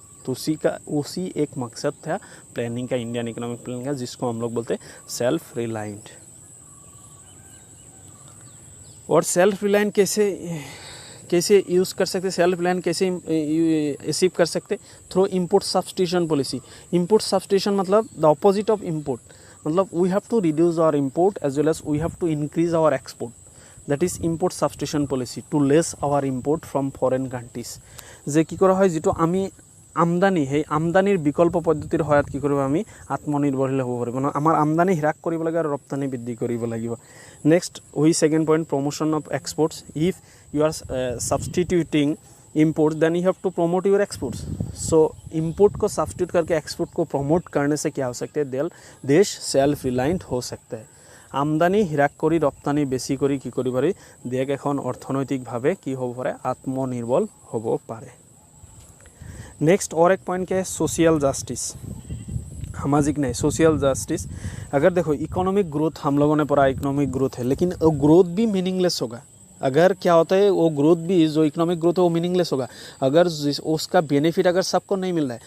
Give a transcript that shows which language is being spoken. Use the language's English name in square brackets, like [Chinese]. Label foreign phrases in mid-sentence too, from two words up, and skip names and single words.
[Hindi] तो उसी एक मकसद था प्लानिंग का, [English] Indian economic planning [Hindi] का, जिसको हम लोग बोलते हैं [English] self reliant. [Hindi] और [English] self reliant [Hindi] कैसे यूज़ कर सकते, [English] self reliant [Hindi] कैसे अचीव कर सकते, [English] through import substitution policy. import substitution मतलब the opposite of import, मतलब we have to reduce our import as well as we have to increase our export, that is import substitution policy to less our import from foreign countries. [Assamese] जे कि करा হয় যেটো আমি আমদানি, সেই আমদানিৰ বিকল্প পদ্ধতিৰ সহায়ত কি কৰিব, আমি আত্মনিৰ্ভৰশীল হ'ব পাৰিব। আমাৰ আমদানি হ্ৰাস কৰিব লাগে আৰু ৰপ্তানি বৃদ্ধি কৰিব লাগিব। [English] next we second point, promotion of exports. if you are substituting import then you have to promote your exports. [Hindi] सो इम्पोर्ट को सब्सटीट्यूट करके एक्सपोर्ट को प्रमोट करने से क्या हो सकता है, देश [English] self reliant [Hindi] हो सकता है। [Assamese] আমদানি হ্ৰাস কৰি ৰপ্তানি বেছি কৰি কি কৰিব পাৰি, দেশ এখন অৰ্থনৈতিকভাৱে কি হ'ব পাৰে, আত্মনিৰ্ভৰ হ'ব পাৰে। [Hindi] नेक्स्ट और एक पॉइंट क्या है, [English] social justice, [Hindi] सामाजिक न्याय, [English] social justice. [Hindi] अगर देखो [English] economic growth [Hindi] हम लोगों ने पढ़ा, [English] economic growth [Hindi] है, लेकिन ग्रोथ भी मीनिंगलेस होगा अगर क्या होता है वो ग्रोथ भी, जो [English] economic growth [Hindi] है वो मीनिंगलेस होगा अगर उसका बेनिफिट अगर सबको नहीं मिल रहा है।